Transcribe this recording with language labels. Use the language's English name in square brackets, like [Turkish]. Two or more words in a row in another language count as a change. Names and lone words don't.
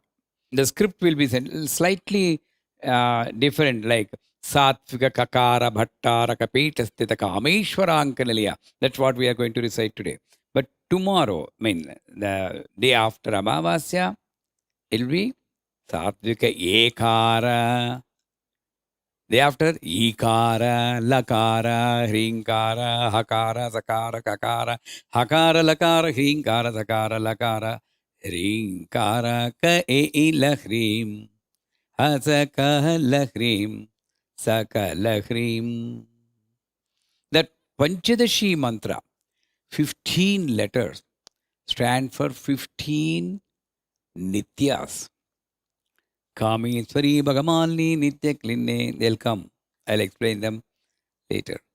[English] The script will be slightly different, like Satvika Kakara Bhattara Kapitastita Kameshwarankanaliya. That's what we are going to recite today. But tomorrow, the day after Amavasya, it will be Satvika Ekara. Day after Ikara, Lakara, Hrinkara, Hakara, Sakara, Kakara, Hakara, Lakara, Hrinkara, Sakara, Lakara, Hrinkara, [Sanskrit] Ka-e-i-la-hrim, Hasaka-la-hrim, Saka-la-hrim. [English] That Panchadashi mantra, 15 letters, stand for 15 Nityas. Kameswari, Bhagamalini, Nitya Klinne, they'll come. I'll explain them later.